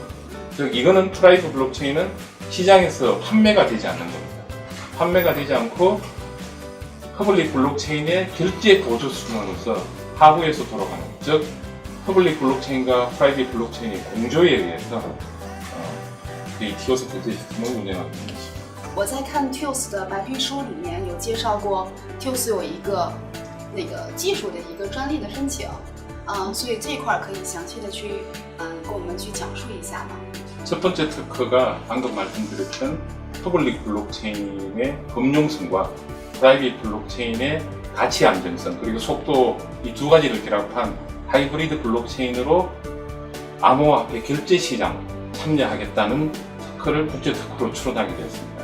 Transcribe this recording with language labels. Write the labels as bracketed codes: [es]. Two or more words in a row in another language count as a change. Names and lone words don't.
[ko] 즉 이거는 프라이빗 블록체인은 시장에서 판매가 되지 않는 겁니다. 판매가 되지 않고 퍼블릭 블록체인의 결제 보조 수단으로서 하부에서 돌아가는, 즉 퍼블릭 블록체인과 프라이빗 블록체인의 공조에 의해서 이 TIOS 결제 시스템을 운영하고 있습니다. [zh] 我在看 TIOS 的白皮书里面有介绍过 TIOS 有一个技术的一个专利的申请，所以这一块可以详细的去跟我们去讲述一下吗？ [ko] 첫 번째 특허가 방금 말씀드렸던 퍼블릭 블록체인의 범용성과 프라이빗 블록체인의 가치 안정성 그리고 속도 이 두 가지를 결합한 하이브리드 블록체인으로 암호화폐 결제 시장 참여하겠다는 특허를 국제 특허로 출원하게 되었습니다.